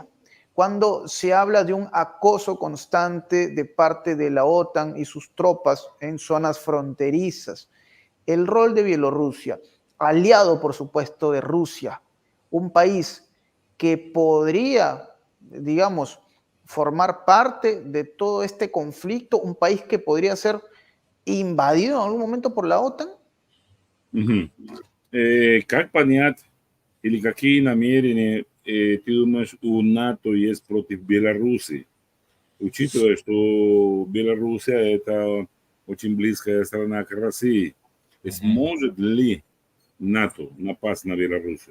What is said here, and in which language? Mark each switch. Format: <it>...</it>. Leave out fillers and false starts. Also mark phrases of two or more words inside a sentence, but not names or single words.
<es>Cuando se habla de un acoso constante de parte de la OTAN y sus tropas en zonas fronterizas, el rol de Bielorrusia, aliado por supuesto de Rusia, un país que podría, digamos, formar parte de todo este conflicto, un país que podría ser invadido en algún momento por la OTAN?</es> <ru>Как понять, или какие намерения ты думаешь у НАТО есть против Беларуси, учитывая, что Белоруссия это очень близкая страна к России? Сможет ли НАТО напасть на Беларусь?</ru>